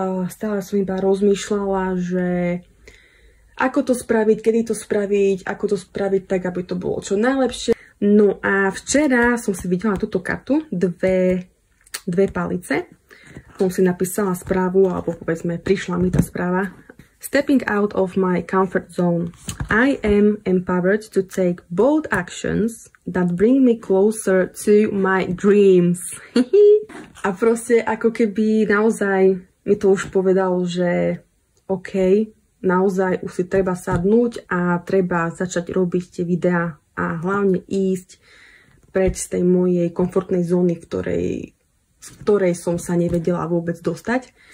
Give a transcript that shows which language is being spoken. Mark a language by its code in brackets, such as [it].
[sk] Stále som iba rozmýšľala, že ako to spraviť, kedy to spraviť, ako to spraviť tak, aby to bolo čo najlepšie. No a včera som si videla túto kartu, dve palice. Som si napísala správu, alebo povedzme, prišla mi tá správa. [en] Stepping out of my comfort zone. I am empowered to take bold actions that bring me closer to my dreams. [sk] A proste ako keby naozaj mi to už povedalo, že OK, naozaj už si treba sadnúť a treba začať robiť tie videá a hlavne ísť preč z tej mojej komfortnej zóny, z ktorej som sa nevedela vôbec dostať.